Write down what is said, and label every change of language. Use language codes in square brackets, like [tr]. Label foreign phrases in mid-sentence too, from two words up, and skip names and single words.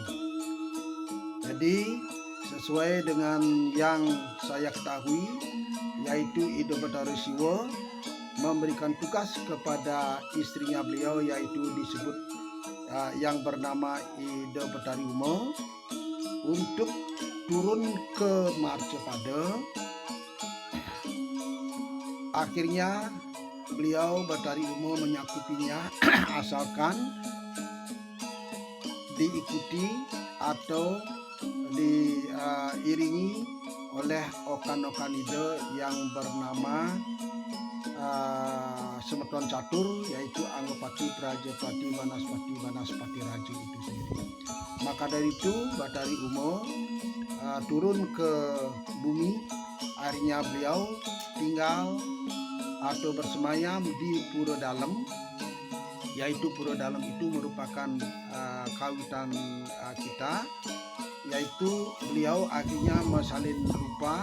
[id] Jadi sesuai dengan yang saya ketahui, yaitu Ida Bathari Siwa memberikan tugas kepada istrinya beliau, yaitu disebut yang bernama Ida Bathari Uma, untuk turun ke Marcapada. Akhirnya beliau Bathari Uma menyakupinya asalkan diikuti atau diiringi oleh [ban] okan-okan ide [id] yang bernama Semeton Catur, yaitu Anggapati, Prajapati, Banaspati Raja itu sendiri. Maka dari itu Bathari Uma turun ke bumi. Akhirnya beliau tinggal atau bersemayam di Pura Dalem, yaitu Pura Dalem itu merupakan kawitan kita, yaitu beliau akhirnya mensalin rupa.